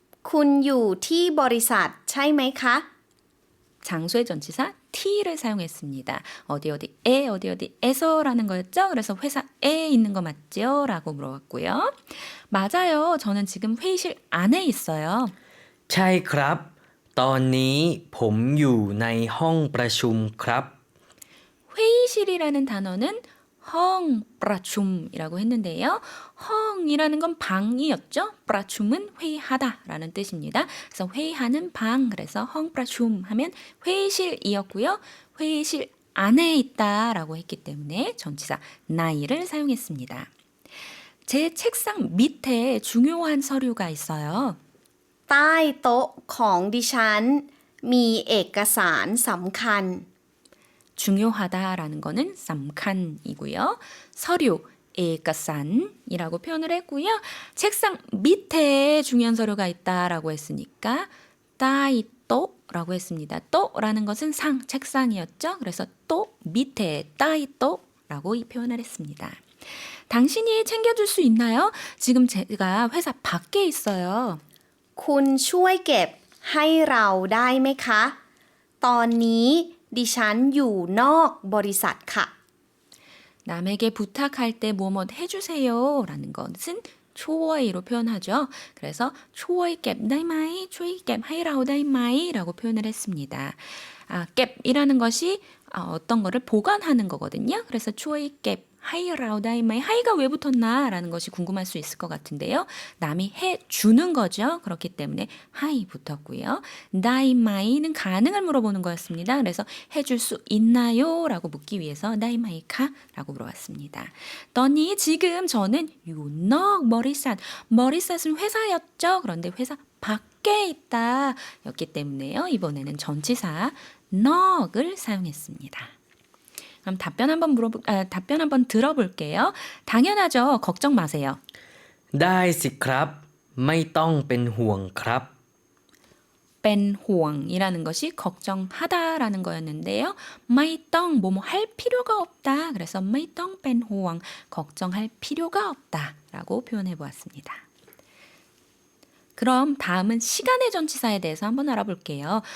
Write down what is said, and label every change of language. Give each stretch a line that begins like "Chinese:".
Thai: คุณอยู่ที่บริษัทใช่ไหมคะ
Korean: 장소의 전치사 t를 사용했습니다. 어디어디에 어디어디에서라는 거였죠. 그래서 회사에 있는 거 맞죠? 라고 물어봤고요. 맞아요. 저는 지금 회의실 안에 있어요.
Thai: ใช่ครับ ตอนนี้ผมอยู่ในห้องประชุมครับ
Korean: 회의실이라는 단어는 헝, 프라춤이라고 했는데요. 헝이라는 건 방이었죠. 프라춤은 회의하다라는 뜻입니다. 그래서 회의하는 방, 그래서 헝 프라춤 하면 회의실이었고요. 회의실 안에 있다라고 했기 때문에 전치사 나이를 사용했습니다. 제 책상 밑에 중요한 서류가 있어요.
Thai: ใต้โต๊ะของดิฉันมีเอกสารสำคัญ
Korean: 중요하다라는 거는 쌈칸이고요. 서류, 에가산이라고 표현을 했고요. 책상 밑에 중요한 서류가 있다라고 했으니까 따이또라고 했습니다. 또라는 것은 상, 책상이었죠. 그래서 또 밑에 따이또라고 이 표현을 했습니다. 당신이 챙겨줄 수 있나요? 지금 제가 회사 밖에 있어요.
Thai: คุณช่วยเก็บให้เราได้ไหมคะ ตอนนี้ดิฉันอยู่นอกบริษัทค่ะ
Korean: 남에게 부탁할 때 뭐뭐 해주세요 라는 것은 초어이로 표현하죠. 그래서 초어이깹 다이마이, 초이깹 하이라오 다이마이 라고 표현을 했습니다. 깹이라는 것이 어떤 거를 보관하는 거거든요. 그래서 초이깹 하이라오 다이마이, 하이가 왜 붙었나 라는 것이 궁금할 수 있을 것 같은데요. 남이 해주는 거죠. 그렇기 때문에 하이 붙었고요. 다이마이는 가능을 물어보는 거였습니다. 그래서 해줄 수 있나요? 라고 묻기 위해서 다이마이카 라고 물어봤습니다. 떠니 지금 저는 유넉 머리삿은 회사였죠. 그런데 회사 밖에 있다 였기 때문에요. 이번에는 전치사 넉을 사용했습니다. 그럼 답변 한번 들어볼게요. 당연하죠. 걱정 마세요.
Thai: ได้สิครับ ไม่ต้องเป็นห่วงครับ
Korean: 뺀 호응이라는 것이 걱정하다라는 거였는데요. 마이떡 뭐뭐 할 필요가 없다. 그래서 마이떡 뺀 호응 걱정할 필요가 없다라고 표현해 보았습니다. 그럼 다음은 시간의 전치사에 대해서 한번 알아볼게요.